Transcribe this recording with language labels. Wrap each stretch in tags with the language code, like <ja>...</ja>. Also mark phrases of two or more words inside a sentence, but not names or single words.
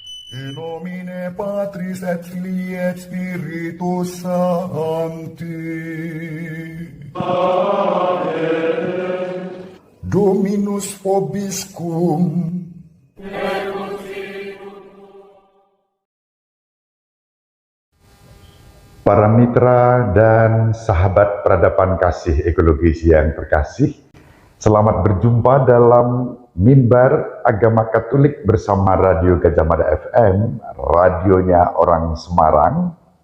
<la>In nomine Patris et Filii et Spiritus Sancti. Amen. Dominus vobiscum.</la> <id>Para mitra dan sahabat peradaban kasih ekologis yang terkasih, selamat berjumpa dalam Mimbar Agama Katolik bersama Radio Gajah Mada FM, radionya orang Semarang.</id>